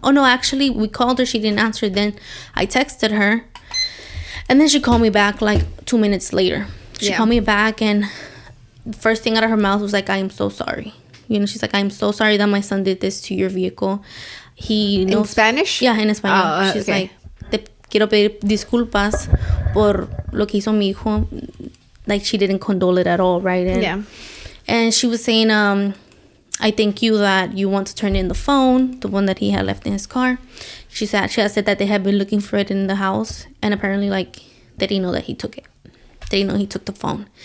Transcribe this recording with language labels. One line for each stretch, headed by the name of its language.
English: Oh, no, actually, we called her. She didn't answer. Then I texted her. And then she called me back like 2 minutes later. She called me back. And the first thing out of her mouth was like, I am so sorry. You know, she's like, I'm so sorry that my son did this to your vehicle. He knows. In Spanish? Yeah, in Español. She's okay.
Spanish: like, te quiero pedir disculpas por lo que hizo mi hijo.
English: Like, she didn't condole it at all, right? And she was saying, I thank you that you want to turn in the phone, the one that he had left in his car. She had said that they had been looking for it in the house, and apparently, like, they didn't know that he took it. They didn't know he took the phone.